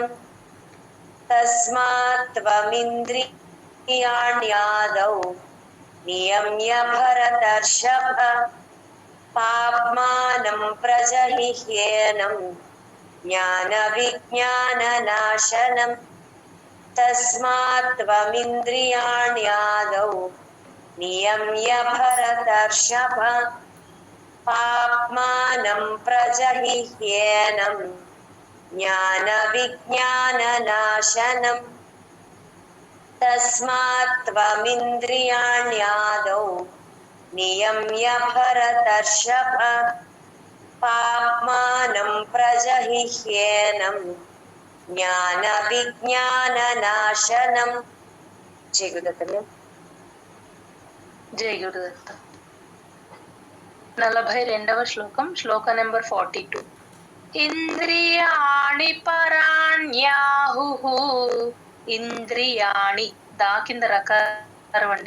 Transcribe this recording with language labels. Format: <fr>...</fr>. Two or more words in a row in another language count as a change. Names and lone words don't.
<sa>తస్మాత్ త్వమింద్రియాణ్యాదౌ నియమ్య భరతర్షభ, పాప్మానం ప్రజహిహ్యేనం, జ్ఞాన విజ్ఞాన నాశనం. తస్మాత్ త్వమింద్రియాణ్యాదౌ నియమ్య భరతర్షభ, పాప్మానం ప్రజహిహ్యేనం, ज्ञानविज्ञाननाशनम् तस्मात् त्वमिन्द्रियाण्यादौ नियम्य भरतर्षभ पाप्मानं प्रजहिह्येनं ज्ञानविज्ञाननाशनम् जय गुरुदत्त</sa> <te>జై గురుదత్త. 42వ శ్లోకం, శ్లోక నెంబర్ 42.</te> <sa>ఇంద్రియాణి పరాణ్యాహుః.</sa> <te>ఇంద్రియాణి దా కింద రకారం అండి.</te>